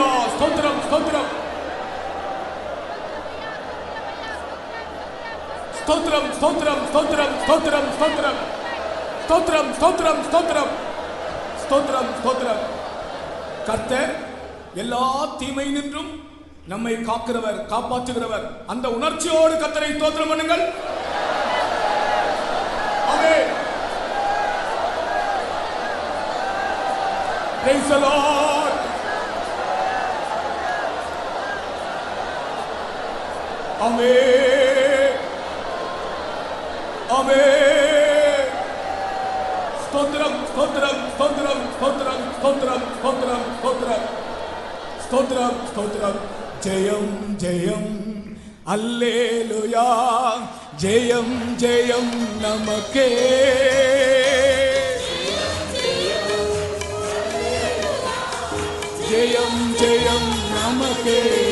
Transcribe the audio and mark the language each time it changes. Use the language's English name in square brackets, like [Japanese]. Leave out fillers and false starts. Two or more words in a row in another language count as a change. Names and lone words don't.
[Tamil] ஸ்தோத்திரம் ஸ்தோத்திரம் ஸ்தோத்திரம் ஸ்தோத்திரம் ஸ்தோத்திரம் ஸ்தோத்திரம் ஸ்தோத்திரம் ஸ்தோத்திரம் ஸ்தோத்திரம் ஸ்தோத்திரம் ஸ்தோத்திரம் ஸ்தோத்திரம். கர்த்தர் எல்லா தீமையினின்றும் நம்மை காக்கிறவர், காப்பாற்றுகிறவர். அந்த உணர்ச்சியோடு கர்த்தரை ஸ்தோத்திரம் பண்ணுங்கள். [English] Praise the Lord. Amen. Amen. [Tamil] ஸ்தோத்திரம், ஸ்தோத்திரம், ஸ்தோத்திரம், ஸ்தோத்திரம், ஸ்தோத்திரம், ஸ்தோத்திரம், ஸ்தோத்திரம். ஸ்தோத்திரம், ஸ்தோத்திரம். ஜெயம், ஜெயம். Alleluia. ஜெயம், ஜெயம் நமக்கே. ஜெயம், ஜெயம் நமக்கே.